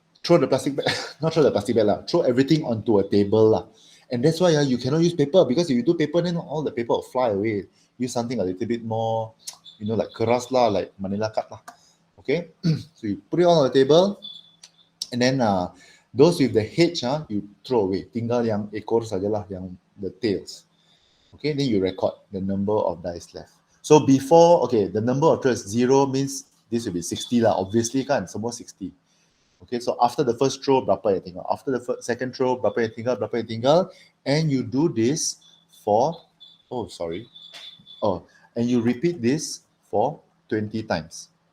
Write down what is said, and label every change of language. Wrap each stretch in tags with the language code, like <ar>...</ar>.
<en>Throw the plastic bag, not throw the plastic bag lah, throw everything onto a table lah. And that's why you cannot use paper, because if you do paper, then all the paper will fly away. Use something a little bit more, like</en> <ms>keras</ms> <en>lah, like Manila card lah. Okay, so you put it on the table, and then those with the H you throw away.</en> <ms>Tinggal yang ekor sajalah, yang</ms> <en>the tails. Okay, then you record the number of dice left. So before, okay, the number of throws, 0 means this will be 60 lah, obviously</en> <ms>kan, semua</ms> <en>60. Okay, so after the first throw,</en> <ms>berapa yang tinggal?</ms> <en>After the second throw, berapa yang tinggal? And you do this for, and you repeat this for 20 times.</en>